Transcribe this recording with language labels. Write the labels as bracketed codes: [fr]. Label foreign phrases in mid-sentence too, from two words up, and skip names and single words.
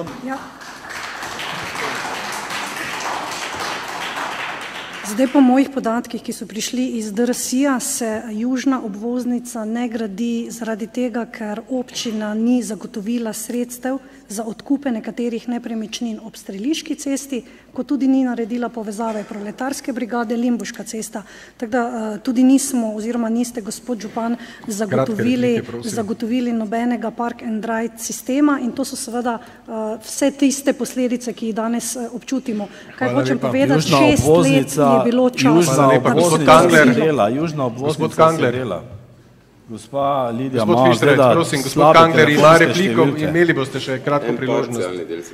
[sl] Zdaj po mojih podatkih, ki so prišli iz DRSI-ja, se južna obvoznica ne gradi zaradi tega, ker občina ni zagotovila sredstev za odkupe nekaterih nepremičnin ob Streliški cesti, kot tudi ni naredila povezave Proletarske brigade, Limbuška cesta. Tako da tudi nismo, oziroma niste, gospod župan, zagotovili nobenega [en] park and ride [sl] sistema in to so seveda vse tiste posledice, ki jih danes občutimo. Kaj hočem povedati, 6 let je bilo čas. Južna obvoznica se dela. Gospa Lidija Gospod Fištrec, prosim, gospod Kangler ima repliko, imeli boste še kratko priložnost.